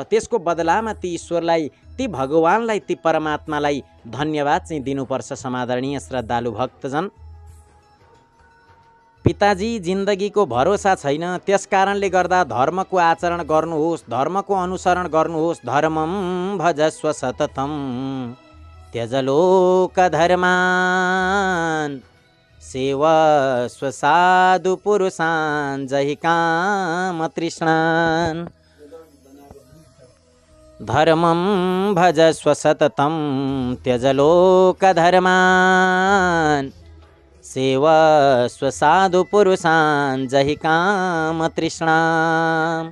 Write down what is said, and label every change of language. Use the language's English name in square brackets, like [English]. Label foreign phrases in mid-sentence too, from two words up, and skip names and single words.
[Nepali] त्यसको बदलामा ती ईश्वरलाई, ती भगवानलाई, ती परमात्मालाई धन्यवाद चाहिँ दिनुपर्छ। समादरणीय श्रद्धालु भक्तजन, पिताजी, जिन्दगीको भरोसा छैन। त्यस कारणले गर्दा धर्मको आचरण गर्नुहोस्, धर्मको अनुसरण गर्नुहोस्। [Sanskrit] धर्मम भजस्व सततम त्यज लोक धर्मान सेवस्व साधु पुरुषान् जहि काम तृष्णान्। धर्मम भजस्व सततम त्यज लोक धर्मान सेवस्व साधु पुरुषान् जहि काम तृष्णाम्।